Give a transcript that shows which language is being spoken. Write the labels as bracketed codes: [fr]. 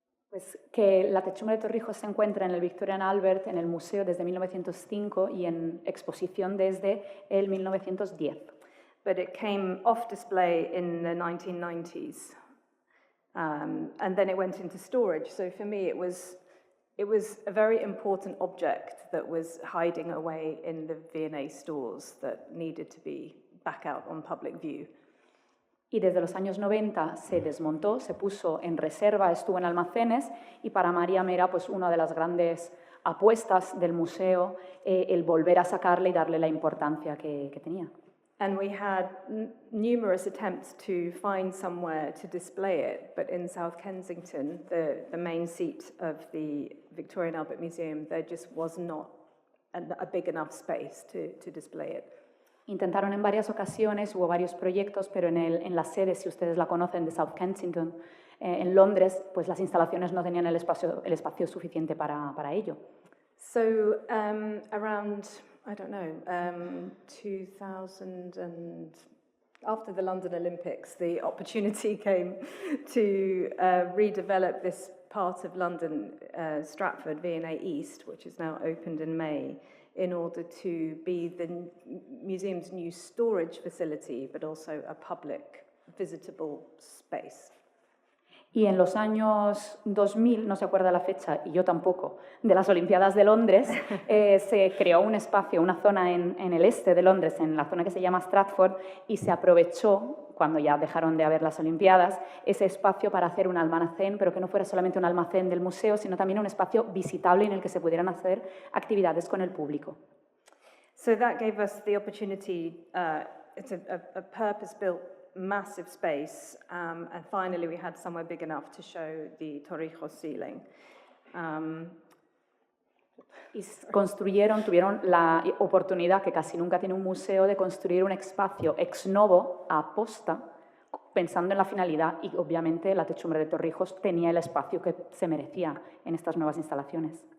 [es] Pues que la techumbre de Torrijos se encuentra en el Victorian Albert, en el museo desde 1905 y en exposición desde el 1910. [en] But it came off display in the 1990s, and then it went into storage. So for me, it was a very important object that was hiding away in the V&A stores that needed to be back out on public view. [es] Y desde los años 90 se desmontó, se puso en reserva, estuvo en almacenes, y para Mariam era pues una de las grandes apuestas del museo el volver a sacarle y darle la importancia que tenía. [en] And we had numerous attempts to find somewhere to display it, but in South Kensington, the main seat of the Victorian Albert Museum, there just was not a big enough space to display it. [es] Intentaron en varias ocasiones, hubo varios proyectos, pero en la sede, si ustedes la conocen, de South Kensington, en Londres, pues las instalaciones no tenían el espacio suficiente para ello. [en] So around, I don't know, 2000 and after the London Olympics, the opportunity came to redevelop this part of London, Stratford, V&A East, which is now opened in May, in order to be the museum's new storage facility, but also a public visitable space. [es] Y en los años 2000, no se acuerda la fecha, y yo tampoco, de las Olimpiadas de Londres, se creó un espacio, una zona en el este de Londres, en la zona que se llama Stratford, y se aprovechó, cuando ya dejaron de haber las Olimpiadas, ese espacio para hacer un almacén, pero que no fuera solamente un almacén del museo, sino también un espacio visitable en el que se pudieran hacer actividades con el público. [en] So that gave us the opportunity, it's a purpose-built massive space, and finally we had somewhere big enough to show the Torrijos ceiling. [es] Y tuvieron la oportunidad, que casi nunca tiene un museo, de construir un espacio ex novo, a posta, pensando en la finalidad, y obviamente la techumbre de Torrijos tenía el espacio que se merecía en estas nuevas instalaciones.